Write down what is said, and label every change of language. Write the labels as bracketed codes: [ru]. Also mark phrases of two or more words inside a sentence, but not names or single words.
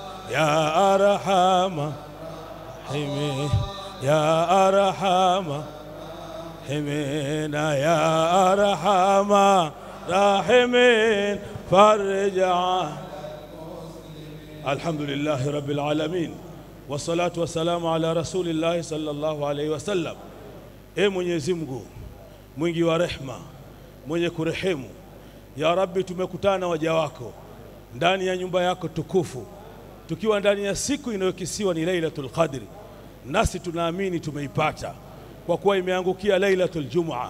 [ar] يا أرحم الراحمين، يا أرحم الراحمين، يا أرحم الراحمين، فرج على. الحمد لله رب العالمين، والصلاة والسلام على رسول الله صلى الله عليه وسلم. [sw] Mwenyezi Mungu mwingi wa rehma, mwenye kurehemu, ya Rabbi, tumekutana waja wako ndani ya nyumba yako tukufu, tukiwa ndani ya siku inayokisiwa ni Lailatul Qadri, nasi tunaamini tumeipata kwa kuwa imeangukia Lailatul Jum'a.